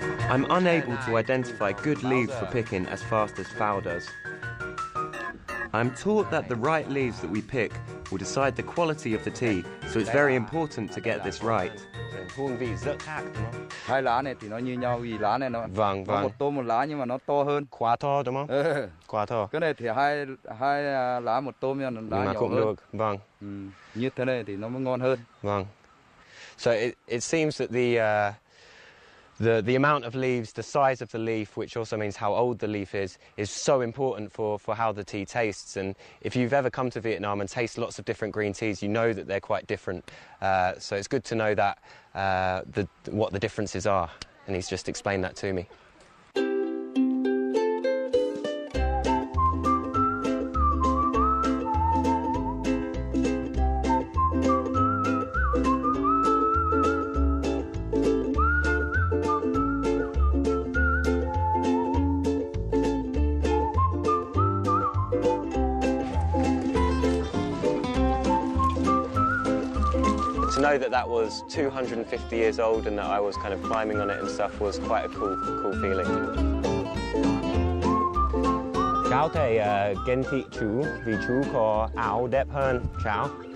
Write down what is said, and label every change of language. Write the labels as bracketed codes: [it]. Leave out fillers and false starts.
[en] I'm unable to identify good leaves for picking as fast as Phao does. I'm taught that the right leaves that we pick will decide the quality of the tea, so it's very important to get this right. [vi] Hương vị rất khác đúng không? Hai lá này thì nó như nhau vì lá này nó vâng. một tôm một lá nhưng mà nó to hơn. Quá to đúng không? Quá to. Cái này thì hai lá một tôm nhưng mà lá nhỏ cũng hơn. Được. Vâng. Như thế này thì nó mới ngon hơn. Vâng. [en] So it seems that the amount of leaves, the size of the leaf, which also means how old the leaf is so important for how the tea tastes. And if you've ever come to Vietnam and taste lots of different green teas, you know that they're quite different. So it's good to know that what the differences are. And he's just explained that to me. To know that was 250 years old and that I was kind of climbing on it and stuff was quite a cool feeling. [vi] Cháu thấy ghen tị chú vì chú có áo đẹp hơn cháu.